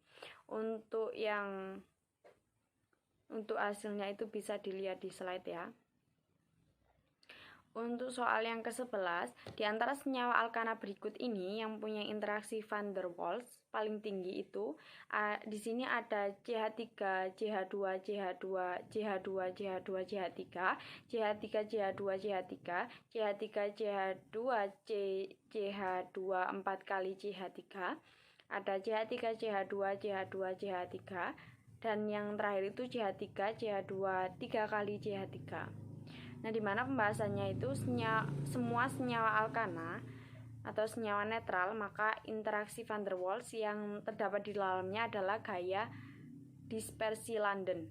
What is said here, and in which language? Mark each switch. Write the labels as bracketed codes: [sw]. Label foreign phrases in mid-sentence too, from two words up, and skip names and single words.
[id] Untuk hasilnya itu bisa dilihat di slide ya. Untuk soal yang ke-11, di antara senyawa alkana berikut ini yang punya interaksi van der Waals paling tinggi itu di sini ada CH3, CH2, CH2, CH2, CH2, CH3, CH3, CH2, CH3, CH3, CH2, CH2 4 kali CH3, ada CH3, CH2, CH2, CH3, dan yang terakhir itu CH3, CH2 3 kali CH3. Nah, di mana pembahasannya itu semua senyawa alkana atau senyawa netral, maka interaksi van der Waals yang terdapat di dalamnya adalah gaya dispersi London.